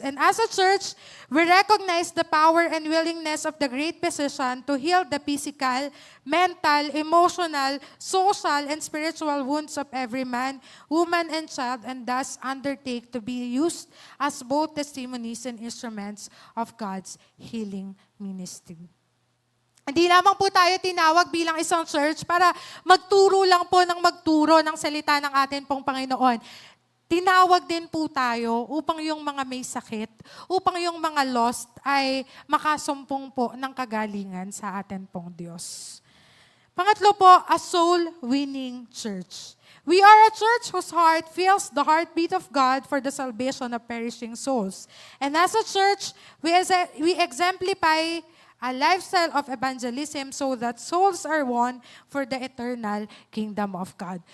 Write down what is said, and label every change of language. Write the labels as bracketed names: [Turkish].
[English] And as a church, we recognize the power and willingness of the great physician to heal the physical, mental, emotional, social, and spiritual wounds of every man, woman, and child, and thus undertake to be used as both testimonies and instruments of God's healing ministry. [Filipino] Hindi lamang po tayo tinawag bilang isang church para magturo lang po ng magturo ng salita ng atin pong Panginoon. tinawag din po tayo upang yung mga may sakit, upang yung mga lost ay makasumpong po ng kagalingan sa atin pong Diyos. Pangatlo po, [English] a soul-winning church. We are a church whose heart feels the heartbeat of God for the salvation of perishing souls. And as a church, we exemplify a lifestyle of evangelism so that souls are won for the eternal kingdom of God.